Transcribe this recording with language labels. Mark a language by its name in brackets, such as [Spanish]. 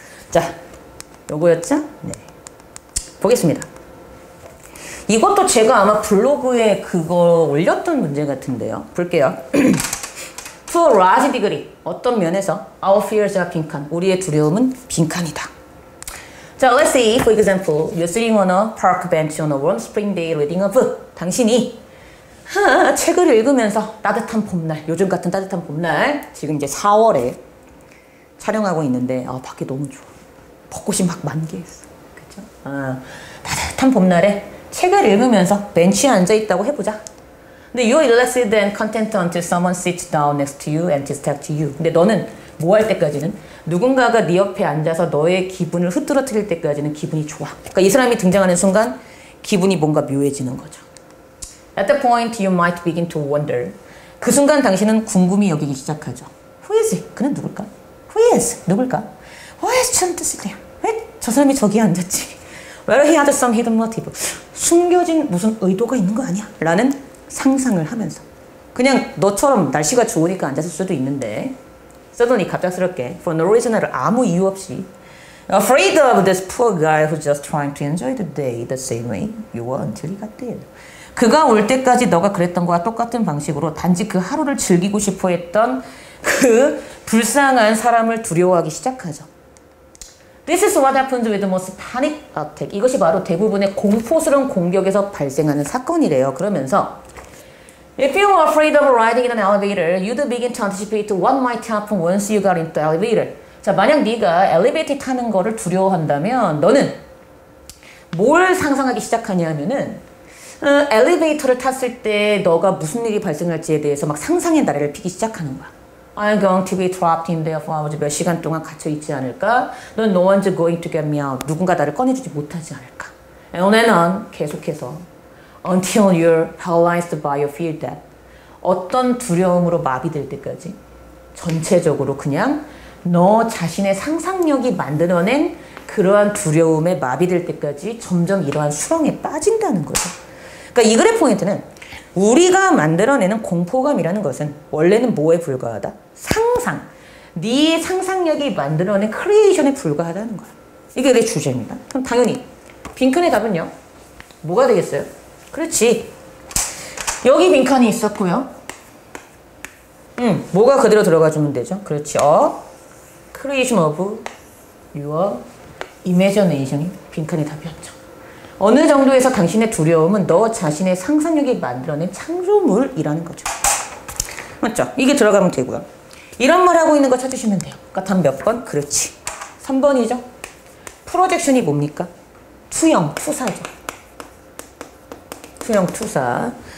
[Korean] 자, 요거였죠? 네. 보겠습니다. 이것도 제가 아마 블로그에 그거 올렸던 문제 같은데요. 볼게요. [English] To a large degree. [Korean] 어떤 면에서 [English] our fears are [Korean] 빈칸. 우리의 두려움은 빈칸이다. [English] 자, let's say, for example, you're sitting on a park bench on a warm spring day reading a book. [Korean] 당신이 책을 읽으면서 따뜻한 봄날, 요즘 같은 따뜻한 봄날, 지금 이제 4월에 촬영하고 있는데 밖에 너무 좋아. 벚꽃이 막 만개했어. 그쵸? 따뜻한 봄날에 책을 읽으면서 벤치에 앉아있다고 해보자. [English] 근데 you're relaxed and content until someone sits down next to you and distracts you. [Korean] 근데 너는 뭐 할 때까지는? 누군가가 네 옆에 앉아서 너의 기분을 흐트러뜨릴 때까지는 기분이 좋아. 그러니까 이 사람이 등장하는 순간 기분이 뭔가 묘해지는 거죠. [English] At that point, you might begin to wonder. [Korean] 그 순간 당신은 궁금히 여기기 시작하죠. [English] Who is he? [Korean] 그는 누굴까? [English] Who is? [Korean] 누굴까? [English] Why is John sitting? [Korean] 왜 저 사람이 저기에 앉았지? [English] Well, he had some hidden motive. [Korean] 숨겨진 무슨 의도가 있는 거 아니야? 라는 상상을 하면서. 그냥 너처럼 날씨가 좋으니까 앉았을 수도 있는데 [English] suddenly [Korean] 갑작스럽게 [English] for no reason [Korean] 아무 이유 없이 [English] afraid of this poor guy who's just trying to enjoy the day the same way you were until he got there. [Korean] 그가 올 때까지 너가 그랬던 거와 똑같은 방식으로 단지 그 하루를 즐기고 싶어 했던 그 불쌍한 사람을 두려워하기 시작하죠. [English] This is what happens with the most panic attack. [Korean] 이것이 바로 대부분의 공포스러운 공격에서 발생하는 사건이래요. 그러면서 [English] If you are afraid of riding in an elevator, you'd begin to anticipate what might happen once you got into the elevator. [Korean] 자, 만약 네가 엘리베이터 타는 거를 두려워한다면 너는 뭘 상상하기 시작하냐면은 엘리베이터를 탔을 때 너가 무슨 일이 발생할지에 대해서 막 상상의 나래를 피기 시작하는 거야. [English] I'm going to be trapped in there for hours. [Korean] 몇 시간 동안 갇혀 있지 않을까? [English] No one's going to get me out. [Korean] 누군가 나를 꺼내주지 못하지 않을까? [English] And on and on, [Korean] 계속해서 [English] until you're paralyzed by your fear that [Korean] 어떤 두려움으로 마비될 때까지 전체적으로 그냥 너 자신의 상상력이 만들어낸 그러한 두려움에 마비될 때까지 점점 이러한 수렁에 빠진다는 거죠. 그러니까 이 글의 포인트는 우리가 만들어내는 공포감이라는 것은 원래는 뭐에 불과하다? 상상. 네 상상력이 만들어낸 크리에이션에 불과하다는 거야. 이게 내 주제입니다. 그럼 당연히 빈칸의 답은요? 뭐가 되겠어요? 그렇지. 여기 빈칸이 있었고요. 뭐가 그대로 들어가주면 되죠? 그렇지. [English] creation of your imagination이 [Korean] 빈칸의 답이었죠. 어느 정도에서 당신의 두려움은 너 자신의 상상력이 만들어낸 창조물이라는 거죠. 맞죠? 이게 들어가면 되고요. 이런 말 하고 있는 거 찾으시면 돼요. 그러니까 답 몇 번? 그렇지. 3번이죠. 프로젝션이 뭡니까? 투영, 투사죠. 투영, 투사.